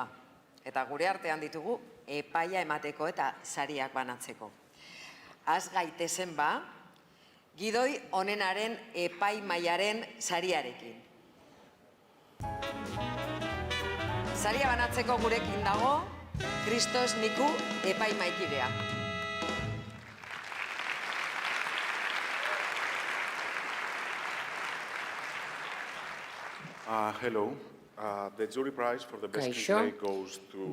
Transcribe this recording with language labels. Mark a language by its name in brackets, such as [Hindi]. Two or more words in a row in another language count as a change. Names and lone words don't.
[Basque] Eta gure artean ditugu epaia emateko eta sariak banatzeko. Az gaitezen ba, gidoi onenaren epaimaiaren sariarekin. Saria banatzeko gurekin dago, Christos Nikou epaimaikidea. [English] Hello. The jury prize for the best screenplay goes to